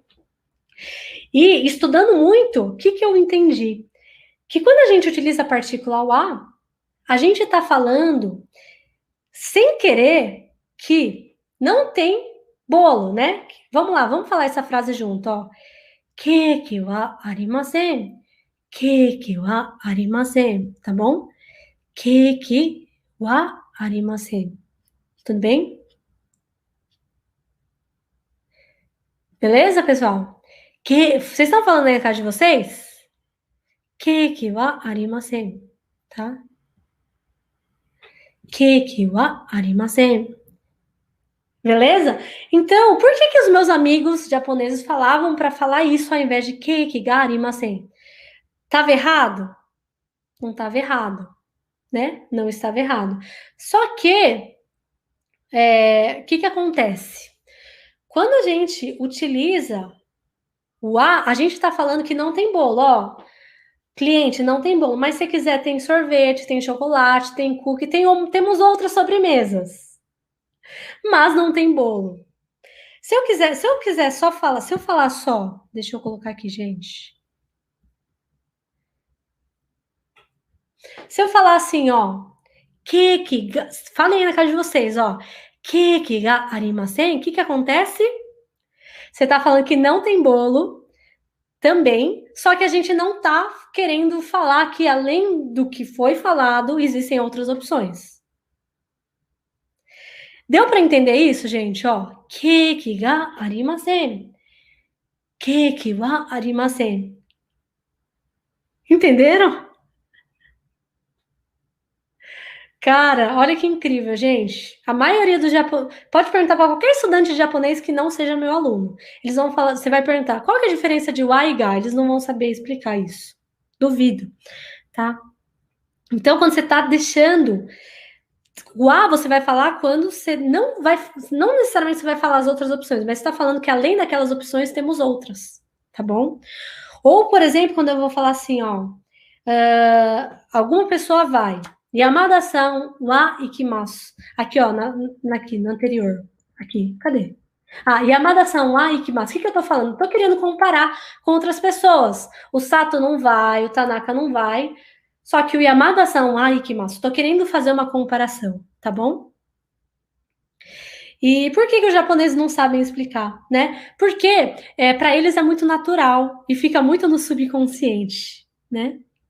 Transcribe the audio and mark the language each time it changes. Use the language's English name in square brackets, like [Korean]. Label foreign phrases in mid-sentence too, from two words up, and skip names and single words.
[Portuguese] E estudando muito, o que eu entendi? Que quando a gente utiliza a partícula wa, a gente está falando, sem querer, que não tem bolo, né? Vamos lá, vamos falar essa frase junto, ó. [Japanese] ケーキはありません. ケーキはありません, [Portuguese] tá bom? [Japanese] ケーキはありません. [Portuguese] Tudo bem? Beleza, pessoal? Vocês estão falando aí na casa de vocês? [Japanese] ケーキはありません, tá? ケーキはありません. [Portuguese] Beleza? Então, por que os meus amigos japoneses falavam para falar isso ao invés de [Japanese] ケーキがありません? [Portuguese] Tava errado? Não estava errado, né? Não estava errado. Só que, o que acontece? Quando a gente utiliza o a gente está falando que não tem bolo, ó. Cliente, não tem bolo, mas se quiser tem sorvete, tem chocolate, tem cookie, temos outras sobremesas. Mas não tem bolo. Se eu quiser só falar, se eu falar só, deixa eu colocar aqui, gente. Se eu falar assim, ó, falem aí na casa de vocês, ó, [Japanese] ケーキがありません, [Portuguese] o que acontece? Você tá falando que não tem bolo também, só que a gente não tá querendo falar que além do que foi falado, existem outras opções. Deu para entender isso, gente? Ó, [Japanese] ケーキがありません. ケーキはありません. [Portuguese] Entenderam? Cara, olha que incrível, gente. A maioria dos japoneses. Pode perguntar para qualquer estudante de japonês que não seja meu aluno. Eles vão falar, você vai perguntar qual que é a diferença de wa e ga. Eles não vão saber explicar isso. Duvido, tá? Então, quando você está deixando o A, você vai falar quando você não vai. Não necessariamente você vai falar as outras opções, mas você está falando que além daquelas opções temos outras, tá bom? Ou, por exemplo, quando eu vou falar assim, ó, alguma pessoa vai. [Japanese] 山田さんは行きます. [Portuguese] Aqui, ó, aqui, no anterior. Aqui, cadê? [Japanese] Ah, 山田さんは行きます. [Portuguese] O que eu tô falando? Tô querendo comparar com outras pessoas. O Sato não vai, o Tanaka não vai. Só que o [Japanese] 山田さんは行きます. [Portuguese] Tô querendo fazer uma comparação, tá bom? E por que os japoneses não sabem explicar, né? Porque para eles é muito natural e fica muito no subconsciente, né?